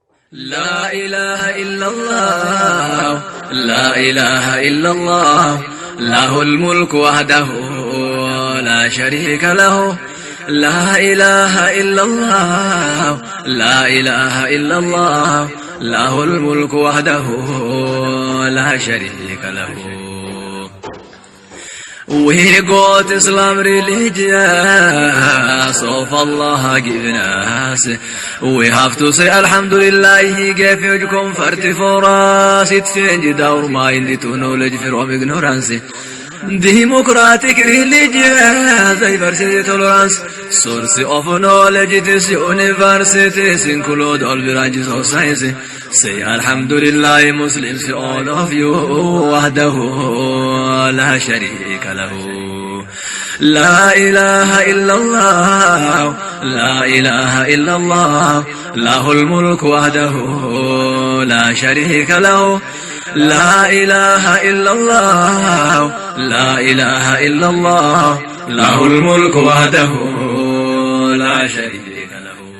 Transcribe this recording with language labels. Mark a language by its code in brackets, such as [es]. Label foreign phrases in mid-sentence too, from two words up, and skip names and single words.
[ar] لا إله إلا الله لا إله إلا الله له الملك وحده لا شريك له لا إله إلا الله لا إله إلا الله له الملك وحده لا شريك له. [en] We got Islam religion, so Allah given us. We have to say Alhamdulillah, He gave you comfort for us. It changed our mind to knowledge from ignorance. Democratic religion, diversity, tolerance, source of knowledge. This universities include all branches of science. Say Alhamdulillah, Muslims, all of you, [ar] وحده لا شريك له. لا إله إلا الله لا إله إلا الله له الملك وحده لا شريك له. لا إله إلا الله لا إله إلا الله له الملك وحده لا شريك له.